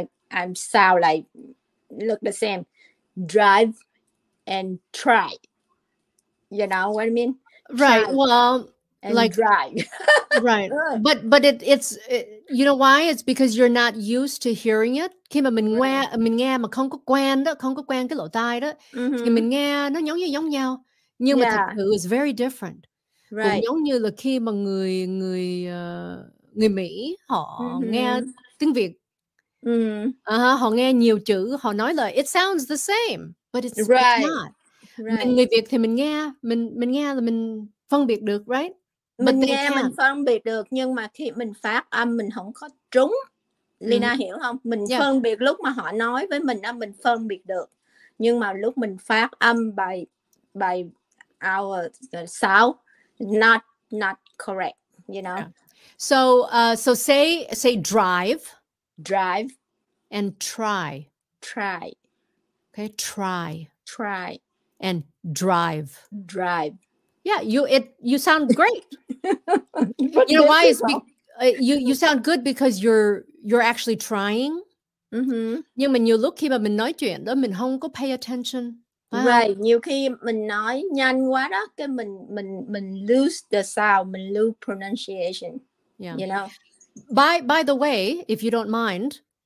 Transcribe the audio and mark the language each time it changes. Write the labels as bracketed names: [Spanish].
[English] I'm sound like look the same, drive and try. You know what I mean? Right. Try well, and like drive. right. But it's you know why? It's because you're not used to hearing it. [Vietnamese] Khi mà mình nghe mà không có quen đó, không có quen cái lỗ tai đó, thì mình nghe nó giống nhau. Nhưng mà thực sự [English] is very different. [Vietnamese] Cũng giống như là khi mà người Mỹ họ nghe tiếng Việt, họ nghe nhiều chữ, họ nói là [English] it sounds the same, but it's not. [Vietnamese] Người Việt thì mình nghe là mình phân biệt được, right? Mình nghe mình phân biệt được, nhưng mà khi mình phát âm mình không có trúng. Leyna hiểu không? Mình phân biệt lúc mà họ nói với mình đó, mình phân biệt được, nhưng mà lúc mình phát âm [English] by our sound not correct, you know. So say drive and try. Okay, try and drive. Yeah, you sound great. You know why? It's you sound good because you're actually trying. [Vietnamese] Nhưng mà nhiều lúc khi mà mình nói chuyện đó mình không có [English] pay attention. [Vietnamese] Right, nhiều khi mình nói nhanh quá đó, cái mình [English] lose the sound, [Vietnamese] mình [English] lose pronunciation. Yeah. You know. By the way, if you don't mind.